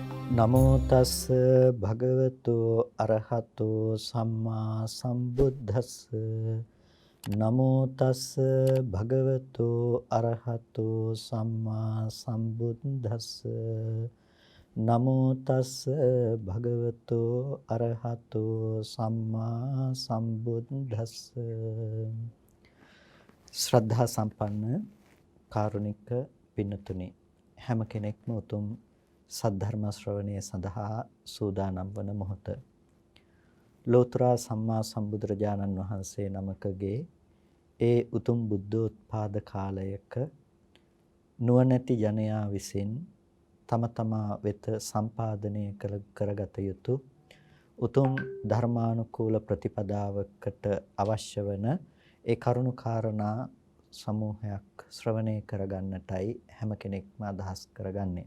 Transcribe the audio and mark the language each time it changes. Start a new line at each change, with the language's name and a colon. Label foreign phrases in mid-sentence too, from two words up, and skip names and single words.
Pali: නමෝ තස් භගවතු අරහතෝ සම්මා සම්බුද්දස්ස නමෝ තස් භගවතු අරහතෝ සම්මා සම්බුද්දස්ස නමෝ තස් භගවතු අරහතෝ සම්මා සම්බුද්දස්ස
Sinhala: ශ්‍රද්ධා සම්පන්න කාරුණික පින්නතුනි හැම කෙනෙක්ම උතුම් සද්ධර්ම ශ්‍රවණය සඳහා සූදානම් වන මොහොත ලෝතර සම්මා සම්බුදුරජාණන් වහන්සේ නමකගේ ඒ උතුම් බුද්ධෝත්පාද කාලයක නුවණැති ජනයා විසින් තම තමා වෙත සම්පාදනය කරගත යුතු උතුම් ධර්මානුකූල ප්‍රතිපදාවකට අවශ්‍ය වන ඒ කරුණු කාරණා සමූහයක් ශ්‍රවණය කරගන්නටයි හැම කෙනෙක්ම අදහස් කරගන්නේ.